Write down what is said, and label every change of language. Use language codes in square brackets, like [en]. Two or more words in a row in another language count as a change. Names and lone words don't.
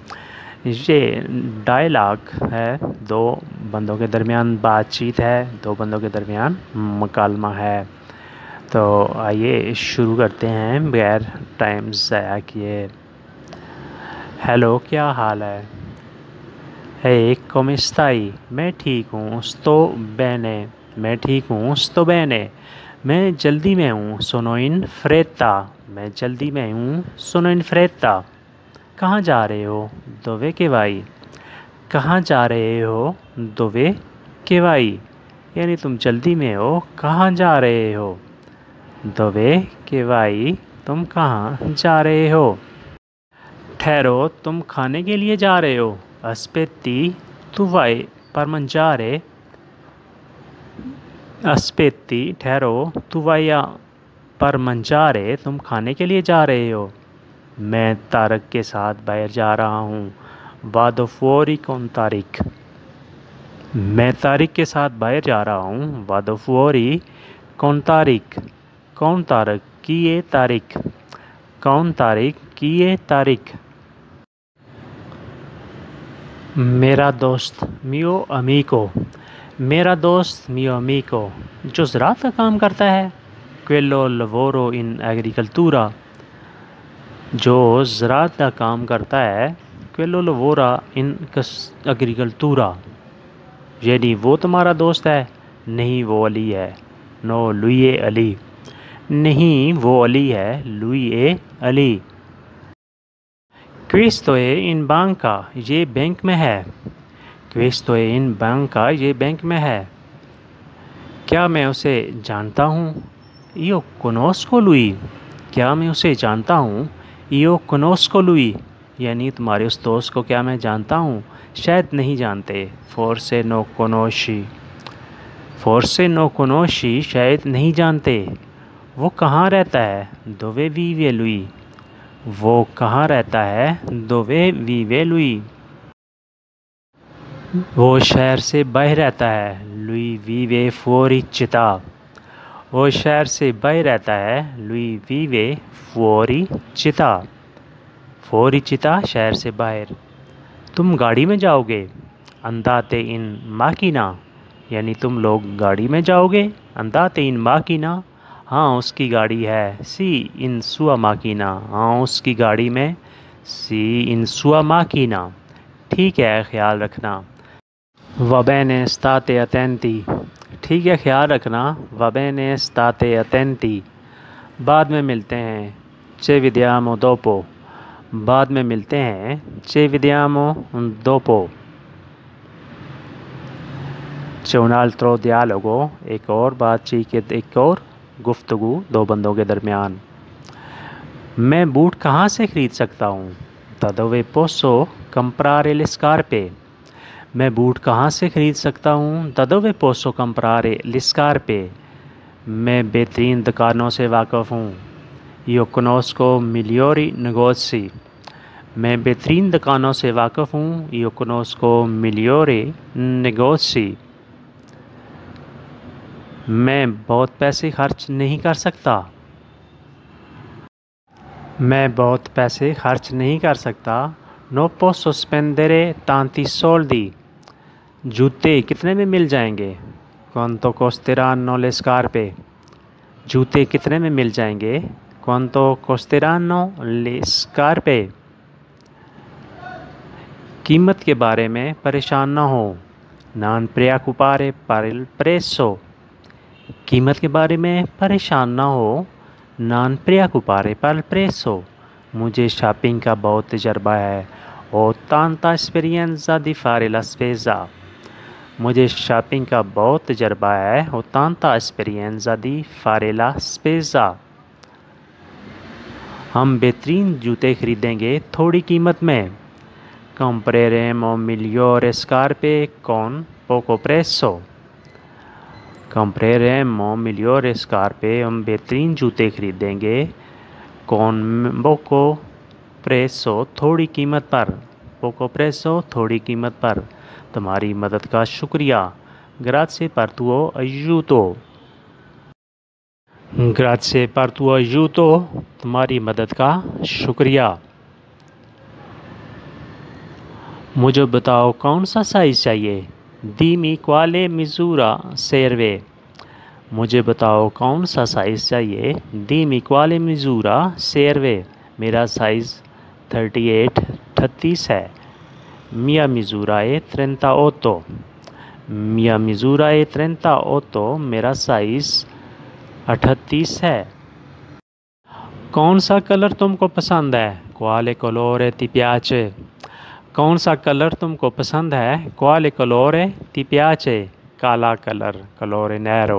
[ur] یہ ڈائیلاگ ہے، دو بندوں کے درمیان بات چیت ہے، دو بندوں کے درمیان مکالمہ ہے. تو آئیے شروع کرتے ہیں بغیر ٹائم ضائع کیے. ہیلو، کیا حال ہے؟ ہے [it] come stai? [ur] میں ٹھیک ہوں. [it] sto bene, [ur] میں ٹھیک ہوں. [it] sto bene, [ur] میں جلدی میں ہوں. [it] sono in fretta, [ur] میں جلدی میں ہوں. [it] sono in fretta, [ur] کہاں جا رہے ہو? [it] dove che vai, [ur] کہاں جا رہے ہو? [it] dove che vai, [ur] یعنی تم جلدی میں ہو، کہاں جا رہے ہو? [it] dove che vai, [ur] تم کہاں جا رہے ہو? ٹھہرو، تم کھانے کے لیے جا رہے ہو? [it] aspetti tu vai per mangiare, aspetti, ठहरो, tu vai per mangiare, [ur] تم کھانے کے لیے جا رہے ہو? میں طارق کے ساتھ باہر جا رہا ہوں. [it] vado fuori con [ur] तारिक, میں طارق کے ساتھ باہر جا رہا ہوں. [it] vado fuori con तारिक, [ur] کون طارق? [it] chi è Tarik, [ur] کون طارق? [it] chi è Tarik. [ur] میرا دوست [it] mio amico, [ur] میرا دوست [it] mio amico [ur] جو زراعت کا کام کرتا ہے. [it] quello lavoro in agricoltura, [ur] جو زراعت کا کام کرتا ہے. [it] quello lavora in agricoltura, [ur] یعنی وہ تمہارا دوست ہے? نہیں، وہ علی ہے. [it] no lui è [ur] अली, نہیں وہ علی ہے. [it] lui è अली। questo è in banca, [ur] یہ بینک میں ہے. [it] questo è in banca, [ur] یہ بینک میں ہے. کیا میں اسے جانتا ہوں? [it] io conosco lui, [ur] کیا میں اسے جانتا ہوں? [it] io conosco lui, [ur] یعنی تمہارے اس دوست کو کیا میں جانتا ہوں? شاید نہیں جانتے. [it] forse no conosci, forse no conosci, [ur] شاید نہیں جانتے. وہ کہاں رہتا ہے? [it] dove vive lui, [ur] وہ کہاں رہتا ہے? [it] dove vive lui, [ur] وہ شہر سے باہر رہتا ہے. [it] lui vive fuori città, [ur] وہ شہر سے باہر رہتا ہے. [it] lui vive fuori città, fuori città, [ur] شہر سے باہر. تم گاڑی میں جاؤ گے? [it] andate in macchina, [ur] یعنی تم لوگ گاڑی میں جاؤ گے. [it] andate in macchina, [ur] ہاں اس کی گاڑی ہے. [it] sì in sua macchina, [ur] ہاں اس کی گاڑی میں. [it] sì in sua macchina, [ur] ٹھیک ہے، خیال رکھنا. [it] va bene state attenti, [ur] ٹھیک ہے، خیال رکھنا. [it] va bene state attenti, [ur] بعد میں ملتے ہیں. [it] ci vediamo dopo, [ur] بعد میں ملتے ہیں. [it] ci vediamo dopo। c'è un altro dialogo, [ur] ایک اور بات چیت، ایک اور گفتگو دو بندوں کے درمیان. میں بوٹ کہاں سے خرید سکتا ہوں? [it] da dove posso comprare le scarpe, [ur] میں بوٹ کہاں سے خرید سکتا ہوں? [it] da dove posso comprare le scarpe, [ur] میں بہترین دکانوں سے واقف ہوں. [it] io conosco migliori negozi, [ur] میں بہترین دکانوں سے واقف ہوں. [it] io conosco migliori negozi, [ur] میں بہت پیسے خرچ نہیں کر سکتا، میں بہت پیسے خرچ نہیں کر سکتا. [it] no posso spendere tanti soldi, [ur] جوتے کتنے میں مل جائیں گے? [it] quanto costeranno le scarpe, [ur] جوتے کتنے میں مل جائیں گے? [it] quanto costeranno le scarpe, [ur] قیمت کے بارے میں پریشان نہ ہو. [it] non preoccupare per il prezzo, [ur] قیمت کے بارے میں پریشان نہ ہو. [it] non preoccupare per il prezzo, [ur] مجھے شاپنگ کا بہت تجربہ ہے. [it] ho tanta esperienza di fare la spesa, [ur] مجھے شاپنگ کا بہت تجربہ ہے. [it] ho tanta esperienza di fare la spesa, [ur] ہم بہترین جوتے خریدیں گے تھوڑی قیمت میں. [it] compreremo migliori scarpe con poco prezzo, compreremo migliori scarpe, [ur] ہم بہترین جوتے خریدیں گے. [it] con poco prezzo, [ur] تھوڑی قیمت پر. [it] poco prezzo, [ur] تھوڑی قیمت پر. تمہاری مدد کا شکریہ. [it] grazie per tuo aiuto। ग्राzie per tuo aiuto, [ur] تمہاری مدد کا شکریہ. مجھے بتاؤ کون سا سائز چاہیے. [it] Dimmi quale misura serve। [ur] مجھے بتاؤ کون سا سائز چاہیے. [it] Dimmi quale misura serve। [ur] میرا سائز 38 ہے. [it] Mia misura è 38। Mia misura è 38। [ur] میرا سائز 38 ہے. کون سا کلر تم کو پسند ہے. [it] Quale colore ti piace। [ur] کون سا کلر تم کو پسند ہے. [it] Quale colore ti piace। [ur] کالا کلر [it] colore nero।